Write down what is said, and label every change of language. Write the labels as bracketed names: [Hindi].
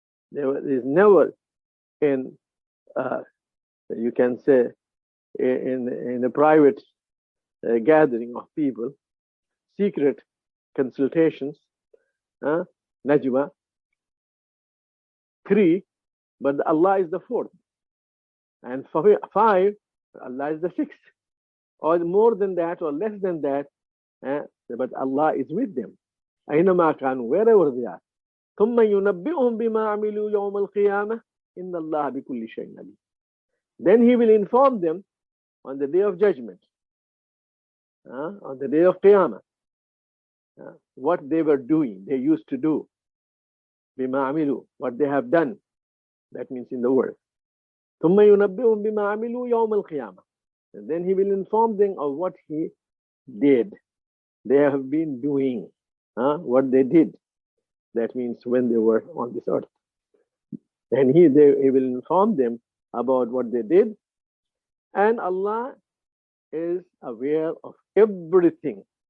[English] There is never in, you can say, in a private gathering of people, secret consultations, najwa, 3, but Allah is the 4th, and 5, Allah is the 6th, or more than that or less than that, but Allah is with them. [Arabic] أينما كانوا, [English] wherever they are. [Arabic] ثم ينبئهم بما عملوا يوم القيامة إن الله بكل شيء عليم. [English] Then he will inform them on the day of judgment, on the day of Qiyamah, what they were doing, they used to do. [Arabic] بما عملوا, [English] what they have done. That means in the world. [Arabic] ثم ينبئهم بما عملوا يوم القيامة. [English] And then he will inform them of what he did. They have been doing, what they did. That means when they were on this earth. And he will inform them about what they did. And Allah is aware of everything.